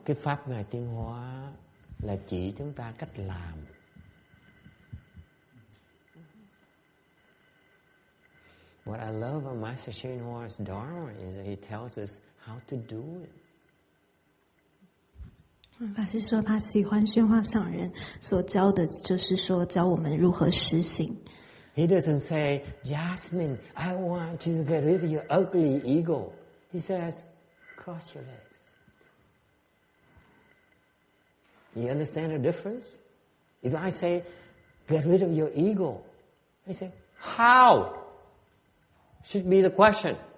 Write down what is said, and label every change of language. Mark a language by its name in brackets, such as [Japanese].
[Vietnamese] Cái pháp Ngài Tiến Hóa là chỉ chúng ta cách làm. [English] What I love about Master Hsuan Hua's Dharma is that he tells us how to do it. [Chinese] 法师说他喜欢宣化上人所教的，就是说教我们如何实行。 [English] He doesn't say, Jasmine, I want you to get rid of your ugly ego. He says, cross your legs. You understand the difference? If I say, get rid of your ego, he say, how? Should be the question.